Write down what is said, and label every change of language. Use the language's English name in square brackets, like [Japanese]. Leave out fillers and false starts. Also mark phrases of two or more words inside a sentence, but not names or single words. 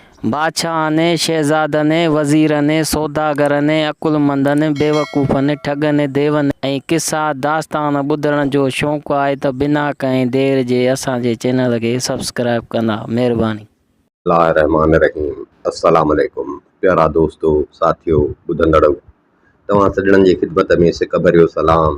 [Sindhi] बादशाह ने, शहज़ादा ने, वज़ीर ने, सौदागर ने, अकुलमंद ने, बेवकूफ़ ने, ठग ने, देव ने ऐं किसा दास्तान ॿुधण जो शौक़ु आहे त बिना कंहिं देर जे असांजे चैनल खे सब्सक्राइब कंदा। महिरबानी। [Arabic] رحمن رحيم. السلام عليكم [Sindhi] प्यारा दोस्तों, साथियों, ॿुधंदड़ो, तव्हां सॼणनि जी ख़िदमत में सिक भरियो सलाम।